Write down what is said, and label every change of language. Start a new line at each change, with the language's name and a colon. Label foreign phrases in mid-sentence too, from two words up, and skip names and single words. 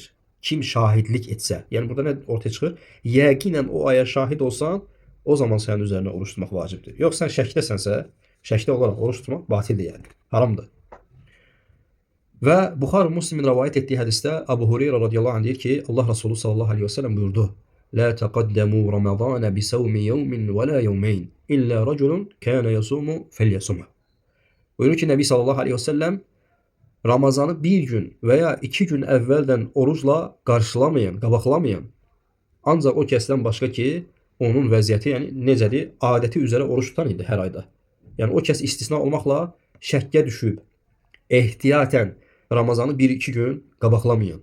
Azerbaijani: Kim şahidlik etsə, yəni burada nə ortaya çıxır? Yəqinən o aya şahid olsan, o zaman sənin üzərinə oruç tutmaq vacibdir. Yox, sən şəkdəsənsə, şəkdə olaraq oruç tutmaq batildir yəni. Haramdır. Və Buxari Müslimin rivayet etdiyi hədisdə Abu Hureyra
Arabic: رضي الله عنه
Azerbaijani: deyir ki, Allah Resulü
Arabic: صلى الله عليه وسلم
Azerbaijani: buyurdu.
Arabic: لا تقدموا رمضان ب صوم يوم و لا يومين إلا رجل كان يصوم فليصمه.
Azerbaijani: Buyurur ki, Nəbi
Arabic: صلى الله عليه وسلم
Azerbaijani: Ramazanı bir gün veya 2 gün əvvəldən orucla qarşılamayan, qabaqlamayan, ancaq o kəsdən başqa ki, onun vəziyyəti, yəni necədir? Adəti üzrə oruç tutan idi hər ayda. Yəni o kəs istisna olmaqla şəkkə düşüb, ehtiyatən Ramazanı 1-2 gün qabaqlamayan.